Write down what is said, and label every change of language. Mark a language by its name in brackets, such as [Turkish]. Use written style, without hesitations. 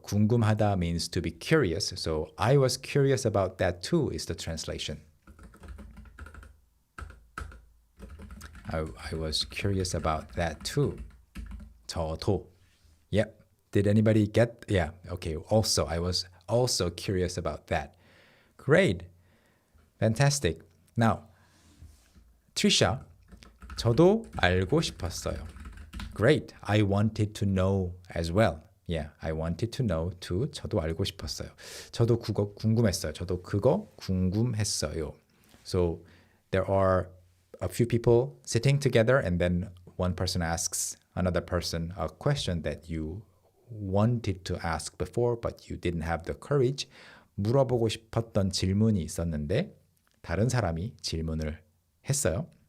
[English] 궁금하다 means to be curious. So I was curious about that too is the translation. I was curious about that too. [Korean] 저도. [English] Yep. Did anybody get? Yeah. Okay. Also, I was also curious about that. Great. Fantastic. Now, [Korean] Trisha, 저도 알고 싶었어요. [English] Great. I wanted to know as well. Yeah, I wanted to know too. [Korean] 저도 알고 싶었어요. 저도 그거 궁금했어요. 저도 그거 궁금했어요. [English] So there are a few people sitting together and then one person asks another person a question that you wanted to ask before but you didn't have the courage. [Korean] 물어보고 싶었던 질문이 있었는데 다른 사람이 질문을 했어요.